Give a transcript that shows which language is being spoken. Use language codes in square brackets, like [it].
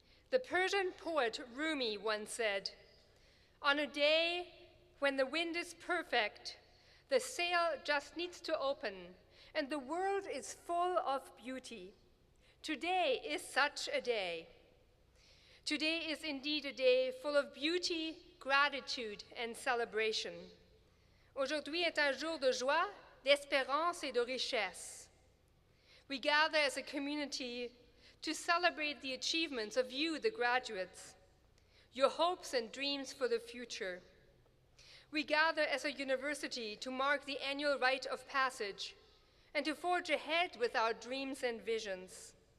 [en] The Persian poet Rumi once said, "On a day when the wind is perfect, the sail just needs to open, and the world is full of beauty. Today is such a day." Today is indeed a day full of beauty, gratitude, and celebration. [fr] Aujourd'hui est un jour de joie, d'espérance et de richesse. [en] We gather as a community to celebrate the achievements of you, the graduates, your hopes and dreams for the future. We gather as a university to mark the annual rite of passage and to forge ahead with our dreams and visions.